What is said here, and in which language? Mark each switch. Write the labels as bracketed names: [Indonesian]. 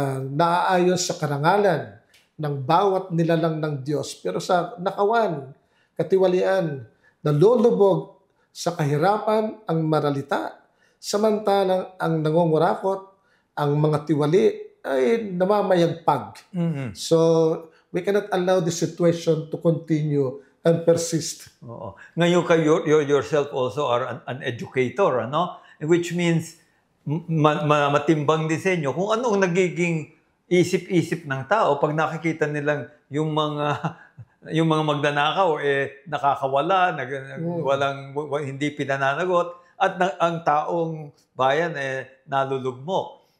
[Filipino] Naaayon sa karangalan ng bawat nilalang ng Diyos. Pero sa nakawan, katiwalian, nalulubog sa kahirapan ang maralita, samantalang ang nangungurakot, ang mga tiwali ay namamayagpag. [English] So, we cannot allow this situation to continue and persist. [Filipino] Ngayon kayo [English] yourself also are an educator, ano? Which means [Filipino] matimbang din sa inyo kung ano ang nagiging isip-isip ng tao pag nakikita nilang yung mga magnanakaw nakakawala, hindi pinananagot, at ang taong bayan nalulugmok.